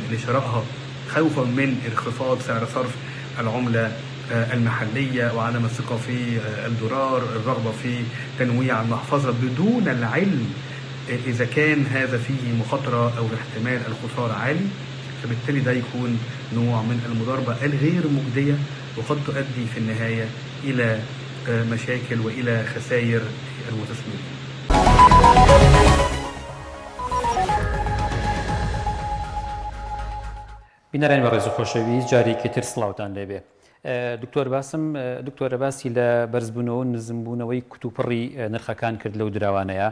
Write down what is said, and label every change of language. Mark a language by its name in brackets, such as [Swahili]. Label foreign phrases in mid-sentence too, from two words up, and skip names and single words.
[Arabic] لشرائها خوفا من انخفاض سعر صرف العملة المحلية وعدم الثقة في الدولار، الرغبة في تنويع المحفظة بدون العلم إذا كان هذا فيه مخاطرة أو احتمال الخسارة عالي، فبالتالي ده يكون نوع من المضاربة الغير مجدية، وقد تؤدي في النهاية إلى مشاكل وإلى خسائر المستثمرين. [Central Kurdish] بینەرانی بەڕێز و خۆشەویست، جارێکی تر سڵاوتان لێبێ. دکتۆرە باسی لە بەرزبوونەوە و نزمبوونەوەی کتوپڕی نرخەکان کرد لەو دراوانەیە.